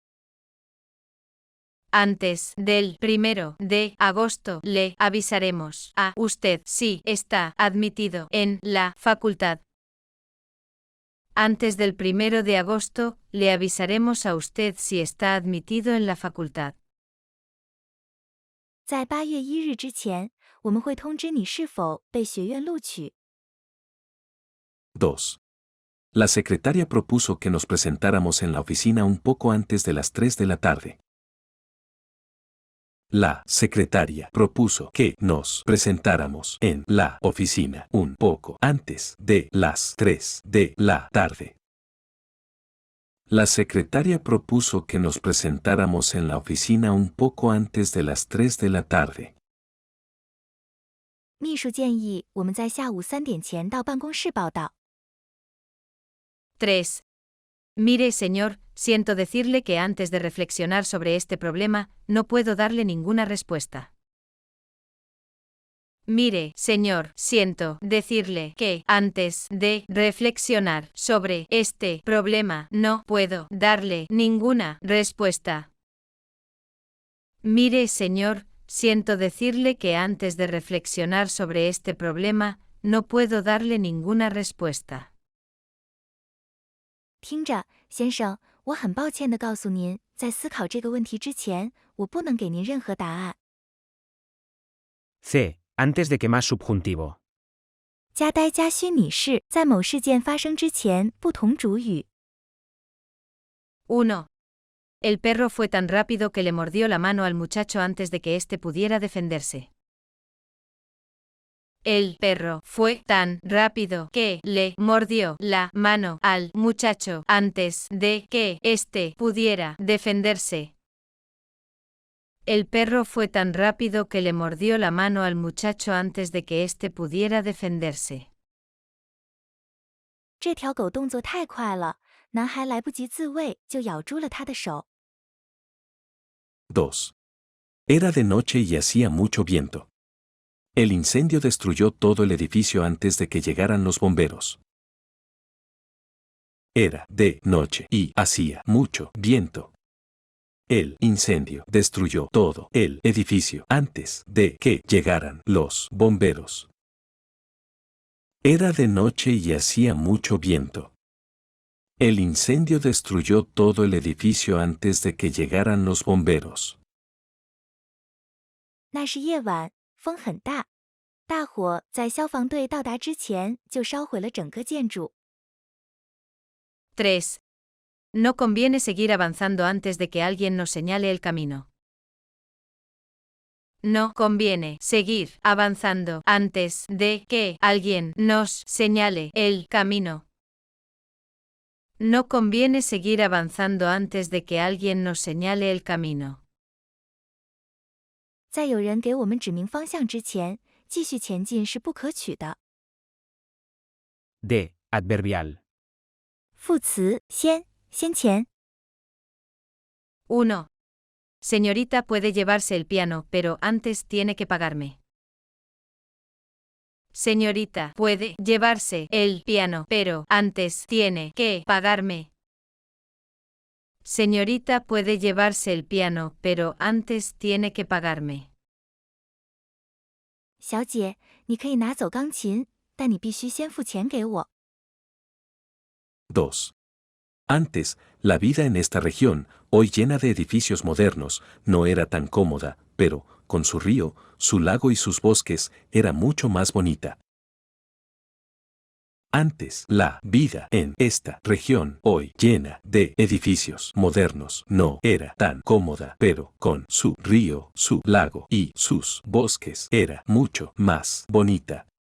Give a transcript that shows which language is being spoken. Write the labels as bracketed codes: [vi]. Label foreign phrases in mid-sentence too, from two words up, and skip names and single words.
[es] Antes del 1 de agosto, le avisaremos a usted si está admitido en la facultad. Antes del 1 de agosto, le avisaremos a usted si está admitido en la facultad. [zh] 在8月1日之前，我们会通知你是否被学院录取。 2. [es] La secretaria propuso que nos presentáramos en la oficina un poco antes de las 3 de la tarde. La secretaria propuso que nos presentáramos en la oficina un poco antes de las 3 de la tarde. La secretaria propuso que nos presentáramos en la oficina un poco antes de las 3 de la tarde. [zh] 秘书建议我们在下午3点前到办公室报到。 3. [es] Mire, señor, siento decirle que antes de reflexionar sobre este problema, no puedo darle ninguna respuesta. Mire, señor, siento decirle que antes de reflexionar sobre este problema, no puedo darle ninguna respuesta. Mire, señor, siento decirle que antes de reflexionar sobre este problema, no puedo darle ninguna respuesta. [zh] 听着，先生，我很抱歉地告诉您，在思考这个问题之前，我不能给您任何答案。 C. [es] Antes de que más subjuntivo. [zh] 加呆加虚拟式在某事件发生之前不同主语。 1. [es] El perro fue tan rápido que le mordió la mano al muchacho antes de que éste pudiera defenderse. El perro fue tan rápido que le mordió la mano al muchacho antes de que éste pudiera defenderse. El perro fue tan rápido que le mordió la mano al muchacho antes de que éste pudiera defenderse. [zh] 这条狗动作太快了，男孩来不及自卫就咬住了他的手。 2. [es] Era de noche y hacía mucho viento. El incendio destruyó todo el edificio antes de que llegaran los bomberos. Era de noche y hacía mucho viento. El incendio destruyó todo el edificio antes de que llegaran los bomberos. Era de noche y hacía mucho viento. El incendio destruyó todo el edificio antes de que llegaran los bomberos. [zh] 那是夜晚，风很大，大火在消防队到达之前就烧毁了整个建筑。 3. [es] No conviene seguir avanzando antes de que alguien nos señale el camino. No conviene seguir avanzando antes de que alguien nos señale el camino. No conviene seguir avanzando antes de que alguien nos señale el camino. [zh] 在有人给我们指明方向之前，继续前进是不可取的。 [es] D. Adverbial. [zh] 副词先前。 1. [es] Señorita puede llevarse el piano, pero antes tiene que pagarme. Señorita, puede llevarse el piano, pero antes tiene que pagarme. Señorita, puede llevarse el piano, pero antes tiene que pagarme. [zh] 小姐，你可以拿走钢琴，但你必须先付钱给我。 2. [es] Antes, la vida en esta región, hoy llena de edificios modernos, no era tan cómoda, pero, con su río, su lago y sus bosques, era mucho más bonita. Antes, la vida en esta región, hoy llena de edificios modernos, no era tan cómoda, pero con su río, su lago y sus bosques, era mucho más bonita.